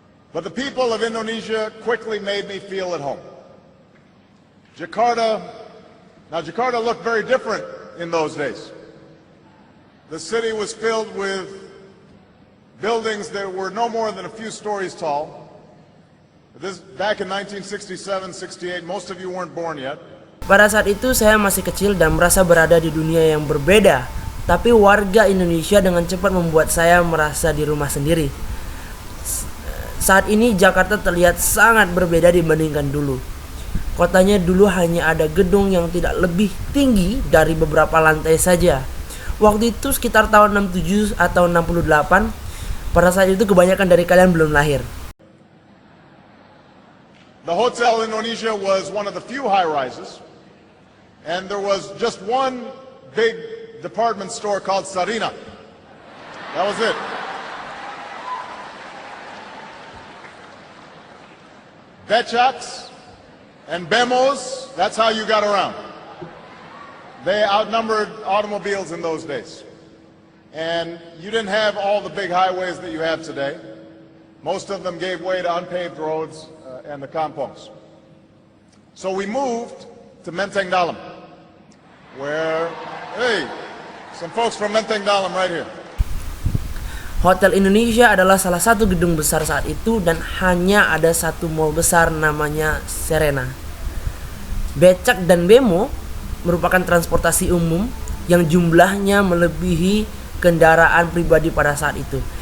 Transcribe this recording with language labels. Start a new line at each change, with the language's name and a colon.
English: But the people of Indonesia quickly made me feel at home. Jakarta looked very different in those days. The city was filled with buildings that were no more than a few stories tall. Back in 1967-68, most of you weren't born yet.
Indonesian: Pada saat itu saya masih kecil dan merasa berada di dunia yang berbeda. Tapi warga Indonesia dengan cepat membuat saya merasa di rumah sendiri. Saat ini Jakarta terlihat sangat berbeda dibandingkan dulu. Kotanya dulu hanya ada gedung yang tidak lebih tinggi dari beberapa lantai saja. Waktu itu sekitar tahun 67 atau 68. Pada saat itu kebanyakan dari kalian belum lahir.
English: The Hotel Indonesia was one of the few high-rises, and there was just one big department store called Sarina. That was it. Becaks and Bemos, that's how you got around. They outnumbered automobiles in those days. And you didn't have all the big highways that you have today. Most of them gave way to unpaved roads and the kampongs. So we moved to Menteng Dalam, where, hey, some folks from Menteng Dalam right here.
Indonesian: Hotel Indonesia adalah salah satu gedung besar saat itu dan hanya ada satu mall besar namanya Serena. Becak dan bemo merupakan transportasi umum yang jumlahnya melebihi kendaraan pribadi pada saat itu.